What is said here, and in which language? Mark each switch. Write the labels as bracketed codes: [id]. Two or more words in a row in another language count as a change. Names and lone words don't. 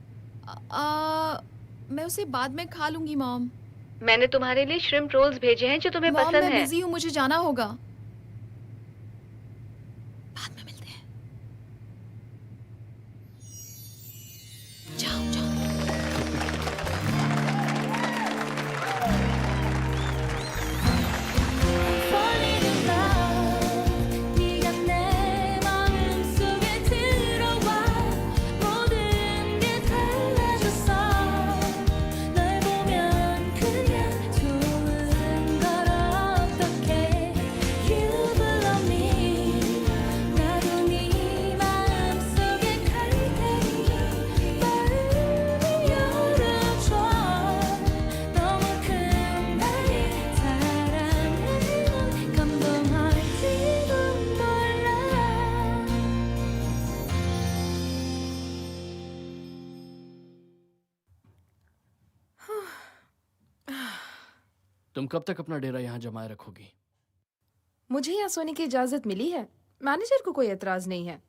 [hi] मैं उसे बाद में खा लूंगी मॉम। मैंने तुम्हारे लिए [en] shrimp rolls [hi] भेजे हैं जो तुम्हें मॉम, पसंद मैं है। बिजी हूँ, मुझे जाना होगा। बाद में मिलते हैं। जाओ जाओ। [ko] 네가 내 마음속에 들어와 모든 게 달라졌어 널 보면 그냥 좋은 걸 어떡해 [en] You belong me [ko] 나도 네 마음속에 갈 테니 마음을 열어줘 너무 큰 나의 사랑을 감동할지도 몰라 [hi] तुम कब तक अपना डेरा यहाँ जमाए रखोगी? मुझे यहाँ सोने की इजाजत मिली है। मैनेजर को कोई एतराज नहीं है।